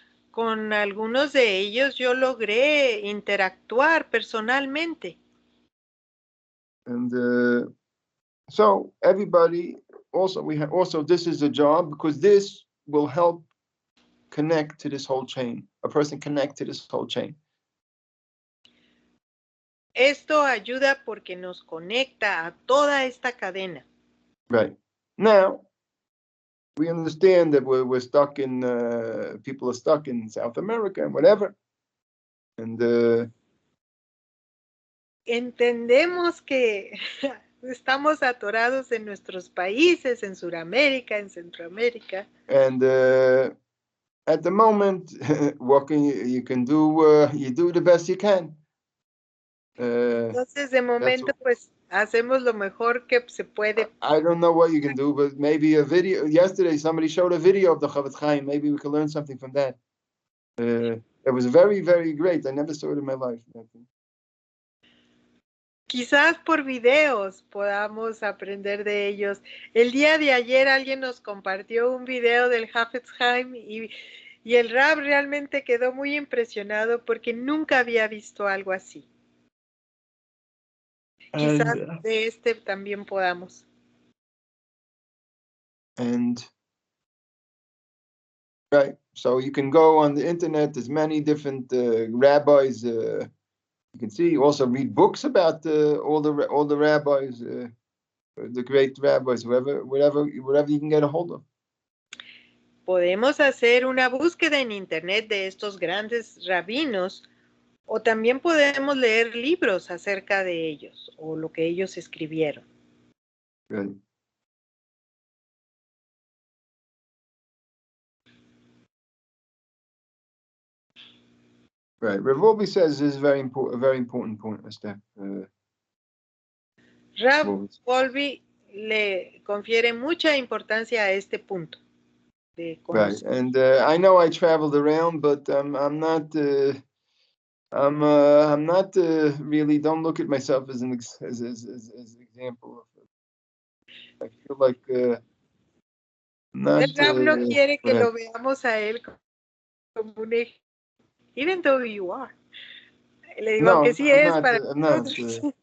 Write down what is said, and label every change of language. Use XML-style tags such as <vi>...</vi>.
<es>con algunos de ellos yo logré interactuar personalmente.</es> <en>And so everybody also this is a job, because this will help connect to this whole chain. A person connect to this whole chain.</en> <es>Esto ayuda porque nos conecta a toda esta cadena.</es> <en>Right. Now, we understand that we're stuck in, people are stuck in South America and whatever. And</en> <es>entendemos que estamos atorados en nuestros países, en Sudamérica, en Centroamérica.</es> <en>And at the moment, what can you can do? You do the best you can.</en> <es>Entonces, de momento, pues, hacemos lo mejor que se puede.</es> <en>I don't know what you can do, but maybe a video. Yesterday, somebody showed a video of the Chavetz Chaim. Maybe we could learn something from that. It was very, very great. I never saw it in my life.</en> <es>Quizás por videos podamos aprender de ellos. El día de ayer alguien nos compartió un video del Chavetz Chaim y el Rab realmente quedó muy impresionado porque nunca había visto algo así. Quizás de este también podamos.</es> <en>And right, so you can go on the internet. There's many different rabbis. You can see, also read books about all the rabbis, the great rabbis, whatever you can get a hold of.</en> <es>Podemos hacer una búsqueda en internet de estos grandes rabinos o también podemos leer libros acerca de ellos o lo que ellos escribieron.</es> <en>Right. Right. Rav Wolbe says this is a very important point, Esther.</en> <es>Rav Wolbe le confiere mucha importancia a este punto.</es> <en>Right, and I know I traveled around, but I'm not. I'm not really. Don't look at myself as an example. I feel like not.</en> <es>El Rav no quiere que lo veamos a él como un ejemplo,</es> <en>even though you are.</en> <es>Le digo, aunque sí es para nosotros.</es>